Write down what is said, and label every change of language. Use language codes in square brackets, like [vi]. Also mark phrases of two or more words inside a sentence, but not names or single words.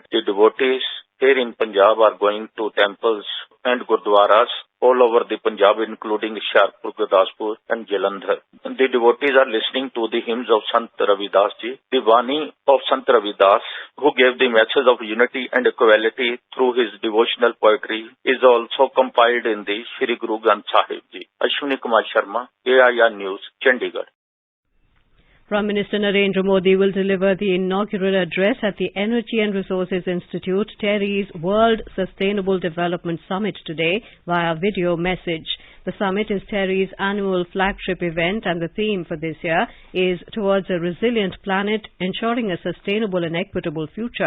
[en] The devotees here in Punjab are going to temples and gurdwaras all over the Punjab, including Sharpur, Gurdaspur and Jalandhar. The devotees are listening to the hymns of Sant Ravidas ji. The Vani of Sant Ravidas, who gave the message of unity and equality through his devotional poetry, is also compiled in the Shri Guru Granth Sahib ji. Ashwini Kumar Sharma, AIR News, Chandigarh. Prime Minister Narendra Modi will deliver the inaugural address at the Energy and Resources Institute, TERI's World Sustainable Development Summit today via video message. The summit is TERI's annual flagship event, and the theme for this year is Towards a Resilient Planet, Ensuring a Sustainable and Equitable Future.